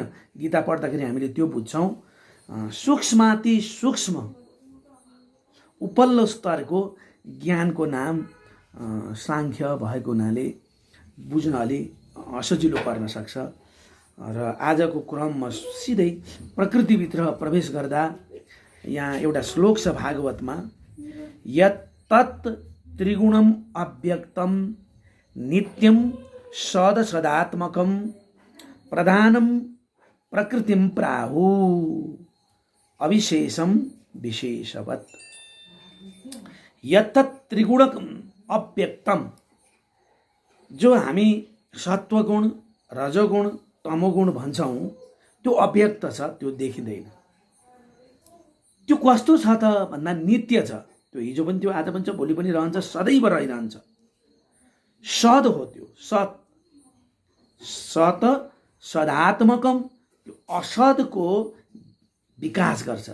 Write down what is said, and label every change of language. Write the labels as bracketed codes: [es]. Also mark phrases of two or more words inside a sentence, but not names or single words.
[ne] गीता पढ्दाखेरि हामीले त्यो बुझ्छौँ। सूक्ष्माति सूक्ष्म उपल्लो स्तरको ज्ञानको नाम सांख्य भएको हुनाले बुझ्न अलि असजिलो पर्न सक्छ। र आजको क्रममा सिधै प्रकृतिभित्र प्रवेश गर्दा यहाँ एउटा श्लोक छ भागवतमा, [sa] यत्तत् त्रिगुणम अव्यक्तम नित्यम सदसदात्मकम प्रधानम प्रकृतिम प्राहु अविशेषम विशेषवत्। यत्तत् त्रिगुणम अव्यक्तम, [ne] जो हामी सत्वगुण, रजोगुण, तमोगुण भन्छौँ त्यो अव्यक्त छ, त्यो देखिँदैन। त्यो कस्तो छ त भन्दा नित्य छ। त्यो हिजो पनि थियो, आज पनि छ, भोलि पनि रहन्छ, सदैव रहिरहन्छ। सद हो त्यो, [sa] सत सत सदात्मकम, [ne] त्यो असदको विकास गर्छ।